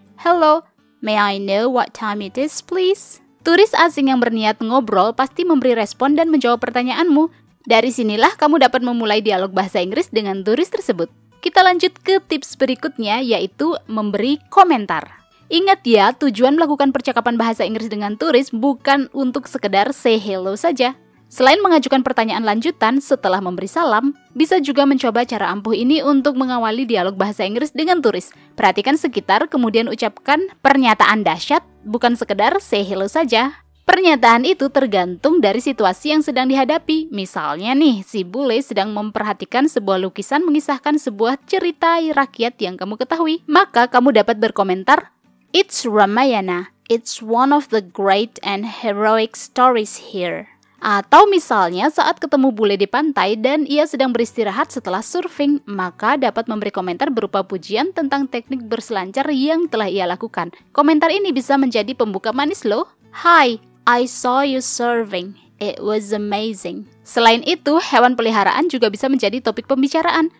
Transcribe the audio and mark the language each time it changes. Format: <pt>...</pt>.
<en>Hello, may I know what time it is, please?</en> <id>Turis asing yang berniat ngobrol pasti memberi respon dan menjawab pertanyaanmu. Dari sinilah kamu dapat memulai dialog bahasa Inggris dengan turis tersebut. Kita lanjut ke tips berikutnya, yaitu memberi komentar. Ingat ya, tujuan melakukan percakapan bahasa Inggris dengan turis bukan untuk sekedar say hello saja. Selain mengajukan pertanyaan lanjutan setelah memberi salam, bisa juga mencoba cara ampuh ini untuk mengawali dialog bahasa Inggris dengan turis. Perhatikan sekitar, kemudian ucapkan pernyataan dahsyat, bukan sekedar say hello saja. Pernyataan itu tergantung dari situasi yang sedang dihadapi. Misalnya nih, si bule sedang memperhatikan sebuah lukisan mengisahkan sebuah cerita rakyat yang kamu ketahui. Maka kamu dapat berkomentar,</id> <en>it's Ramayana. It's one of the great and heroic stories here.</en> <id>Atau misalnya saat ketemu bule di pantai dan ia sedang beristirahat setelah surfing, maka dapat memberi komentar berupa pujian tentang teknik berselancar yang telah ia lakukan. Komentar ini bisa menjadi pembuka manis loh.</id> <en>Hi, I saw you surfing. It was amazing.</en> <id>Selain itu, hewan peliharaan juga bisa menjadi topik pembicaraan.</id>